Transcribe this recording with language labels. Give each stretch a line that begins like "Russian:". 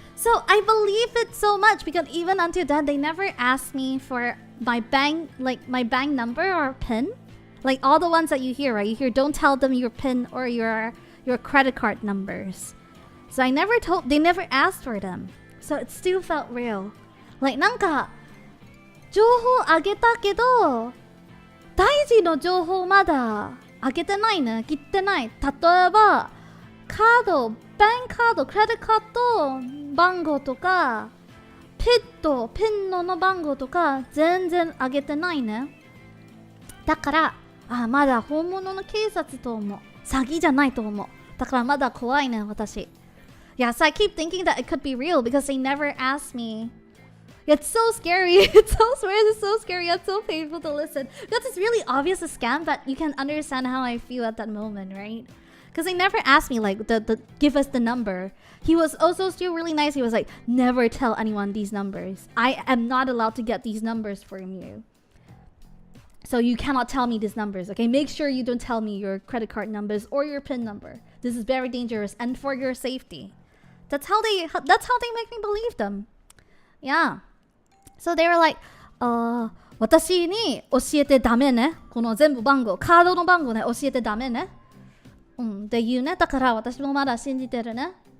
English: So I believe it so much because even until then, they never asked me for my bank number or PIN. Like all the ones that you hear, right? You hear, don't tell them your PIN or your credit card numbers. So they never asked for them. So it still felt real.
Japanese: Like なんか情報あげたけど大事の情報まだあげてないね。切ってない。例えばカード、バンカード、クレジットカード番号とかピンの番号とか全然あげてないね。だからまだ本物の警察と思う。詐欺じゃないと思う。だからまだ怖いね、私。
English: Yeah, so I keep thinking that it could be real because they never asked me. It's so scary. It's so scary. It's so painful to listen. Because it's really obvious a scam, but you can understand how I feel at that moment, right? Because they never asked me like the give us the number. He was also still really nice. He was like, never tell anyone these numbers. I am not allowed to get these numbers from you. So you cannot tell me these numbers, okay? Make sure you don't tell me your credit card numbers or your PIN number. This is very dangerous and for your safety. That's how they make me believe them. Yeah. So they were like,
Japanese: 私に教えてダメね。この全部番号、カードの番号ね、教えてダメね。って言うね。だから私もまだ信じてるね。